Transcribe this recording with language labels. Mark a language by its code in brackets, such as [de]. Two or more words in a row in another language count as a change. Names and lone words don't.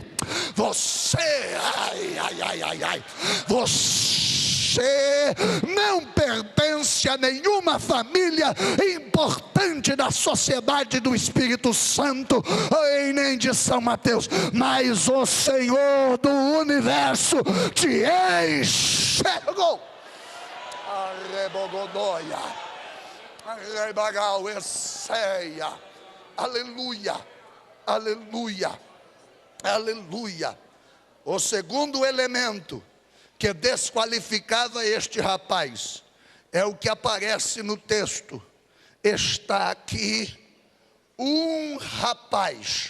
[pt] Você, você não pertence a nenhuma família importante da sociedade do Espírito Santo, e nem de São Mateus, mas o Senhor do universo te enxergou. Arrebogodoia, arrebagal, esseia, Aleluia, aleluia, aleluia. O segundo elemento que desqualificava este rapaz é o que aparece no texto. Está aqui um rapaz.